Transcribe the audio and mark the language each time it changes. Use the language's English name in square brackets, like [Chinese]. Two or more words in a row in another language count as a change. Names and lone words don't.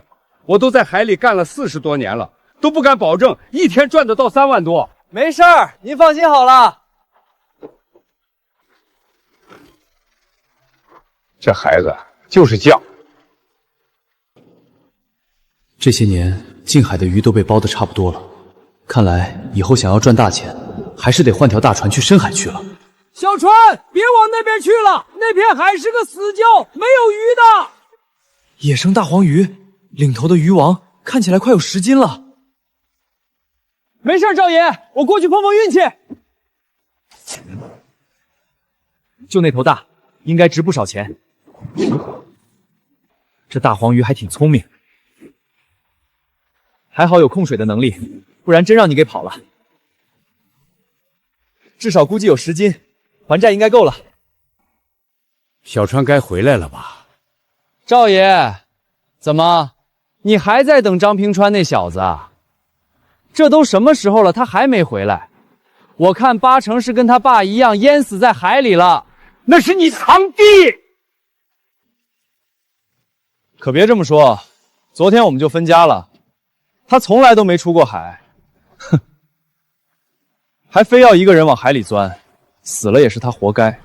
[Chinese] 我都在海里干了40多年了，都不敢保证一天賺得到3萬多。沒事兒，您放心好了。這孩子就是犟。這些年近海的魚都被包得差不多了，看來以後想要賺大錢，還是得換條大船去深海去了。小船，別往那邊去了，那片海是個死礁，沒有魚的。野生大黃魚，領頭的魚王看起來快有10斤了。沒事，趙爺，我過去碰碰運氣。就那頭大，應該值不少錢。這大黃魚還挺聰明，還好有控水的能力，不然真讓你給跑了。至少估計有10斤，還債應該夠了。小川該回來了吧？趙爺，怎麼？你還在等張平川那小子啊？這都什麼時候了，他還沒回來？我看8成是跟他爸一樣淹死在海裡了。那是你堂弟。可別這麼說，昨天我們就分家了，他從來都沒出過海，哼，還非要一個人往海裡鑽，死了也是他活該。